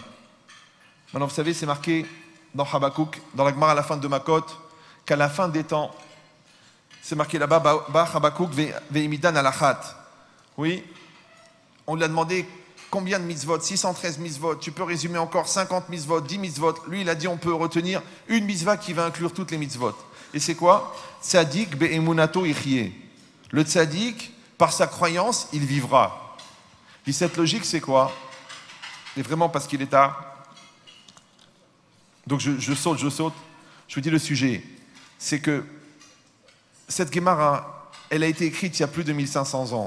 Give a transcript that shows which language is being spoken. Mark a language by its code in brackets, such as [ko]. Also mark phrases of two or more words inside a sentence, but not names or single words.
[fr] Maintenant, vous savez, c'est marqué dans Habakkuk, dans la Gemara à la fin de Makot, qu'à la fin des temps, c'est marqué là-bas, [he] בא חבקוק והעמידן על אחת. [fr] Oui, on lui a demandé combien de mitzvot, 613 mitzvot, tu peux résumer encore 50 mitzvot, 10 mitzvot. Lui, il a dit on peut retenir une mitzvah qui va inclure toutes les mitzvot. Et c'est quoi? [he] צדיק באמונתו יחיה. [fr] Le tzadik, par sa croyance, il vivra. Et cette logique, c'est quoi? Et vraiment parce qu'il est tard. Donc je saute. Je vous dis le sujet. C'est que cette Gemara, elle a été écrite il y a plus de 1500 ans.